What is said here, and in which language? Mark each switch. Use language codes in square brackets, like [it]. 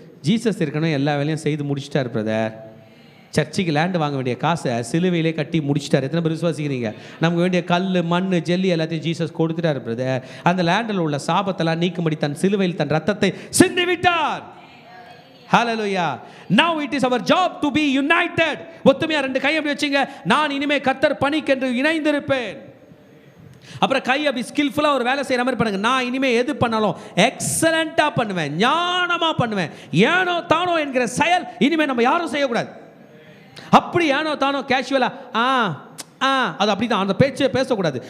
[ta] Jesus இருக்கணும், எல்லா வேலையும் செய்து முடிச்சிட்டார் பிரதர். சர்ச்சுக்கு லேண்டு வாங்க வேண்டிய காசை சிலுவையிலே கட்டி முடிச்சிட்டார். எத்தனை பேர் விசுவாசிக்கிறீங்க? நமக்கு வேண்டிய கல், மண், ஜல்லி எல்லாத்தையும் ஜீசஸ் கொடுத்துட்டார் பிரதர். அந்த லேண்டில் உள்ள சாபத்தெல்லாம் நீக்கும்படி தன் சிலுவையில் தன் ரத்தத்தை சிந்தி விட்டார். ஹல்லேலூயா. [en] Now it is our job to be united. [ta] ஒத்துமையா 2 கை அப்படி வச்சுங்க, நான் இனிமே கர்த்தர் பணிக்கென்று இணைந்திருப்பேன். அப்புறம் கை அப்படி ஸ்கில்ஃபுல்லாக ஒரு வேலை செய்கிற மாதிரி பண்ணுங்க. நான் இனிமேல் எது பண்ணாலும் எக்ஸலண்ட்டாக பண்ணுவேன், ஞானமாக பண்ணுவேன். ஏனோ தானோ என்கிற செயல் இனிமேல் நம்ம யாரும் செய்யக்கூடாது. அப்படி ஏனோ தானோ கேஷுவலாக அது அப்படி தான், அந்த பேச்சே பேசக்கூடாது.